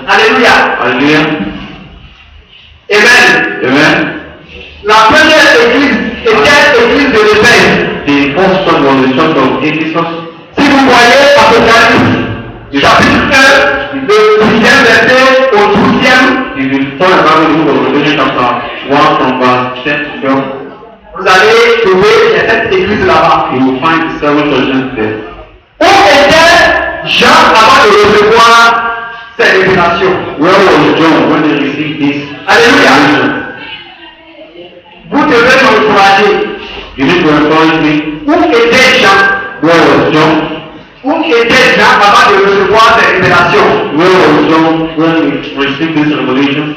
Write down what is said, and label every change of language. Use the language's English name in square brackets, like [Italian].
[French] Alléluia. [English] Hallelujah. [French] Amen. [English] Amen. [French] La première église était l'église de [English] was the church of Ephesus. [French] Si vous voyez Apocalypse, chapitre 1, le 10e verset au 12e, [English] If you turn around the book of Revelation chapter 1 from verse 10 to 12, [French] vous allez trouver cette église là-bas. [English] you will find 7 churches there. [French] Où était Jean avant de recevoir ces révélations? [English] Where was John when they received this [French] Alléluia. [English] revelation? [French] Vous devez m'encourager. [English] You need to encourage me. [French] Où était Jean? [English] Where was John? [French] Où était Jean avant de recevoir ces révélations? [English] Where was John when he received this revelation?